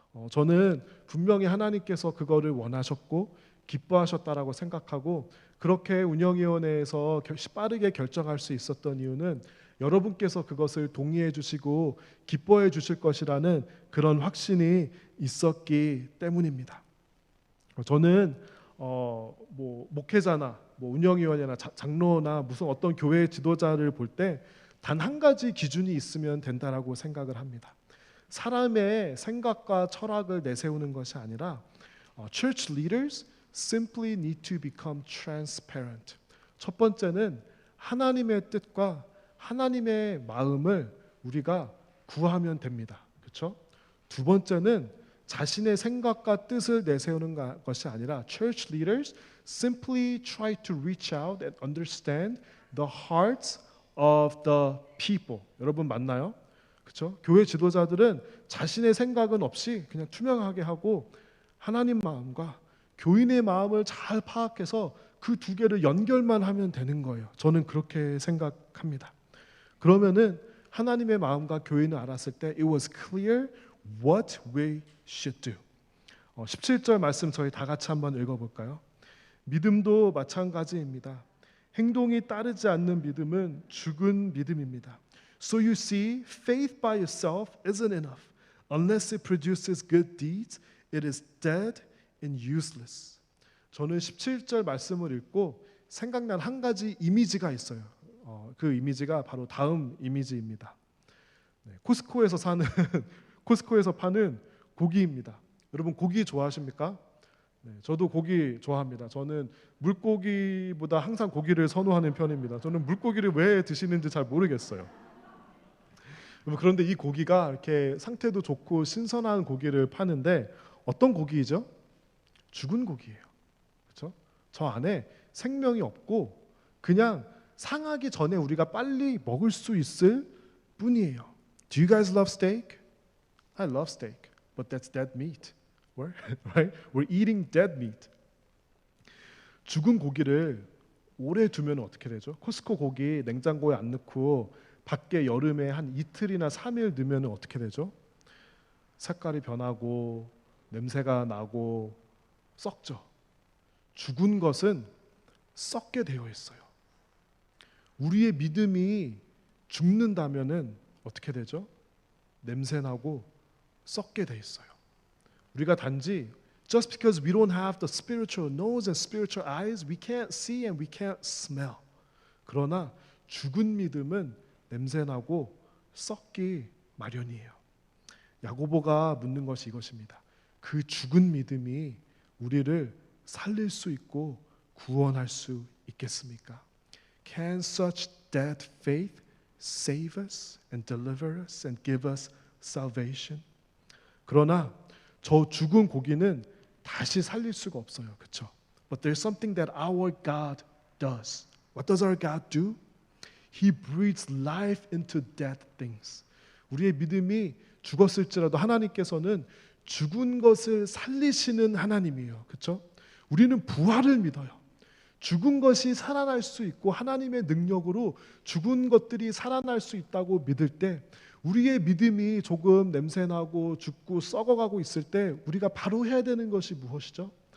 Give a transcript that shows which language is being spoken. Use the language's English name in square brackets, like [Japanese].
[Korean] 저는 분명히 하나님께서 그거를 원하셨고 기뻐하셨다라고 생각하고 그렇게 운영위원회에서 빠르게 결정할 수 있었던 이유는 여러분께서 그것을 동의해 주시고 기뻐해 주실 것이라는 그런 확신이 있었기 때문입니다. 저는 뭐 목회자나 뭐 운영위원회나 장로나 무슨 어떤 교회 지도자를 볼 때 단 한 가지 기준이 있으면 된다라고 생각을 합니다. 사람의 생각과 철학을 내세우는 것이 아니라 [English] church leaders simply need to become transparent. [Korean] 첫 번째는 하나님의 뜻과 하나님의 마음을 우리가 구하면 됩니다. 그렇죠? 두 번째는 자신의 생각과 뜻을 내세우는 것이 아니라 [English] church leaders simply try to reach out and understand the hearts of the people. [Korean] 여러분 맞나요? 그렇죠? 교회 지도자들은 자신의 생각은 없이 그냥 투명하게 하고 하나님 마음과 교인의 마음을 잘 파악해서 그 두 개를 연결만 하면 되는 거예요. 저는 그렇게 생각합니다. 그러면은 하나님의 마음과 교인을 알았을 때 [English] it was clear what we should do. [Korean] 17절 말씀 저희 다 같이 한번 읽어볼까요? 믿음도 마찬가지입니다. 행동이 따르지 않는 믿음은 죽은 믿음입니다. [English] So you see, faith by itself isn't enough. Unless it produces good deeds, it is dead and useless. [Korean] 저는 17절 말씀을 읽고 생각난 한 가지 이미지가 있어요. 그 이미지가 바로 다음 이미지입니다. 코스코에서 사는 코스코에서 파는 고기입니다. 여러분 고기 좋아하십니까? 네, 저도 고기 좋아합니다. 저는 물고기보다 항상 고기를 선호하는 편입니다. 저는 물고기를 왜 드시는지 잘 모르겠어요. 그런데 이 고기가 이렇게 상태도 좋고 신선한 고기를 파는데 어떤 고기이죠? 죽은 고기예요. 그렇죠? 저 안에 생명이 없고 그냥 상하기 전에 우리가 빨리 먹을 수 있을 뿐이에요. [English] Do you guys love steak? I love steak, but that's dead meat. Right? We're eating dead meat. [Korean] 죽은 고기를 오래 두면 어떻게 되죠? 코스코 고기 냉장고에 안 넣고 밖에 여름에 한 이틀이나 3일 넣으면 어떻게 되죠? 색깔이 변하고 냄새가 나고 썩죠. 죽은 것은 썩게 되어 있어요. 우리의 믿음이 죽는다면은 어떻게 되죠? 냄새 나고 썩게 돼 있어요. 우리가 단지 [English] just because we don't have the spiritual nose and spiritual eyes, we can't see and we can't smell. [Korean] 그러나 죽은 믿음은 냄새나고 썩기 마련이에요. 야고보가 묻는 것이 이것입니다. 그 죽은 믿음이 우리를 살릴 수 있고 구원할 수 있겠습니까? [English] Can such dead faith save us and deliver us and give us salvation? [Korean] 그러나 저 죽은 고기는 다시 살릴 수가 없어요. 그렇죠? [English] But there's something that our God does. What does our God do? He breathes life into dead things. [Korean] 우리의 믿음이 죽었을지라도 하나님께서는 죽은 것을 살리시는 하나님이에요. 그렇죠? 우리는 부활을 믿어요. 죽은 것이 살아날 수 있고 하나님의 능력으로 죽은 것들이 살아날 수 있다고 믿을 때 우리의 믿음이 조금 냄새나고 죽고 썩어가고 있을 때 우리가 바로 해야 되는 것이 무엇이죠?